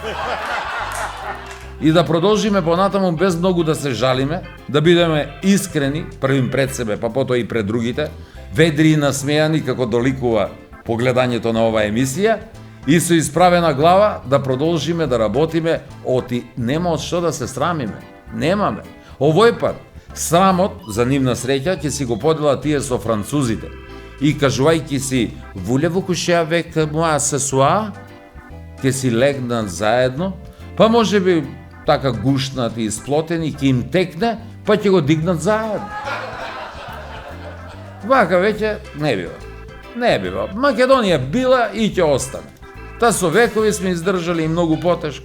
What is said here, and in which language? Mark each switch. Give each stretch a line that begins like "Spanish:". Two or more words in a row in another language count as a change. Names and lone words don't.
Macedonian: И да продолжиме понатаму без многу да се жалиме, да бидеме искрени првим пред себе, па потоа и пред другите, ведри и насмејани како доликува погледањето на оваа емисија, и со исправена глава да продолжиме да работиме, оти нема од што да се срамиме. Немаме. Овој пат срамот за нивна среќа ќе си го подела тие со французите. И кажувајќи си
French: voulez-vous coucher avec moi ce soir,
Macedonian: ќе си легнат заедно, па може би така гушнати и сплотени, ќе им текне, па ќе го дигнат заедно. Вака веќе не бива. Не бива. Македонија била и ќе остане. Та со векови сме издржали и многу потешко.